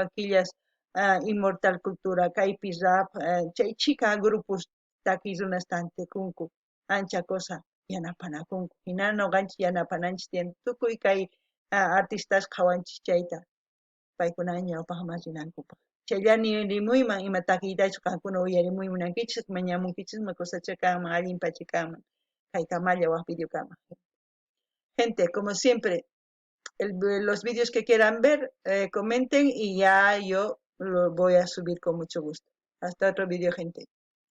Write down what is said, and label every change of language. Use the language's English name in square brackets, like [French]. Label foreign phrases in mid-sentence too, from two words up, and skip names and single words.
[Quechua] Killas, Inmortal Cultura kaypi rap chay chika grupos takiy runas tantikunku ancha kusa yanapanakunku hina nuqanchis yanapananchis tiyan tukuy kay artistas qhawanchis chayta paykuna ñawpaqman rinankupaq chayllani rimuyman ima takiytachu qankuna uyarimuymunankichis mañamunkichismi kusacha kanman allinpacha kanman kay Kamalla waq video kama. [Spanish] Gente, como siempre, los vídeos que quieran ver, comenten y ya yo lo voy a subir con mucho gusto. Hasta otro video, gente.